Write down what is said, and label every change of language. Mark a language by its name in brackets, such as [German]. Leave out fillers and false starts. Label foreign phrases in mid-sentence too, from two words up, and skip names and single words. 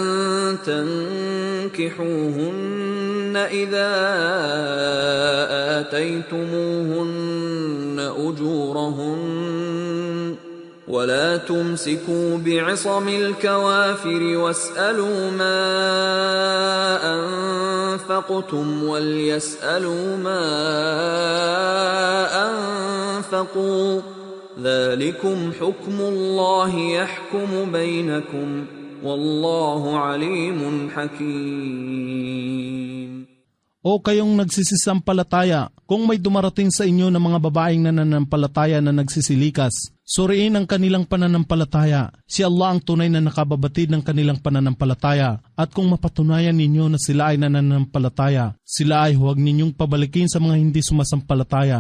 [Arabic] تنكحوهن إذا آتيتموهن أجورهن ولا تمسكوا بعصم الكوافر واسألوا ما أنفقتم وليسألوا ما أنفقوا ذلكم حكم الله يحكم بينكم والله عليم حكيم. [Filipino] O kayong nagsisisampalataya, kung may dumarating sa inyo na mga babaeng nananampalataya na nagsisilikas, suriin ang kanilang pananampalataya. Si Allah ang tunay na nakababatid ng kanilang pananampalataya. At kung mapatunayan ninyo na sila ay nananampalataya, sila ay huwag ninyong pabalikin sa mga hindi sumasampalataya.